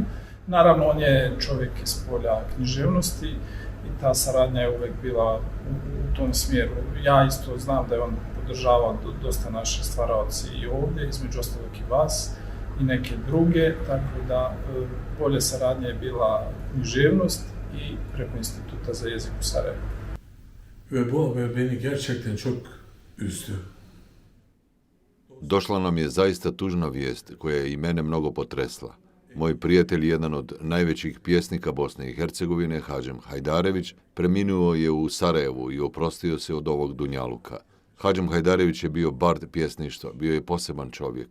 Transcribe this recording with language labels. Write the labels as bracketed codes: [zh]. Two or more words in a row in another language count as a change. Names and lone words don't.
[bs] Naravno, on je čovjek iz polja književnosti i ta saradnja je uvek bila u tom smjeru. Ja isto znam da je on podržavao dosta naše stvaraoci i ovdje, između ostalog i vas i neke druge, tako da bolje saradnja je bila književnost i preko Instituta za jezik u Sarajevu. [tr] Ve bu haber beni gerçekten çok üzdü. [bs] Došla nam je zaista tužna vijest koja je i mene mnogo potresla. Moj prijatelj, jedan od najvećih pjesnika Bosne i Hercegovine, Hadžem Hajdarević, preminuo je u Sarajevu i oprostio se od ovog dunjaluka. Hadžem Hajdarević je bio bard pjesništva, bio je poseban čovjek.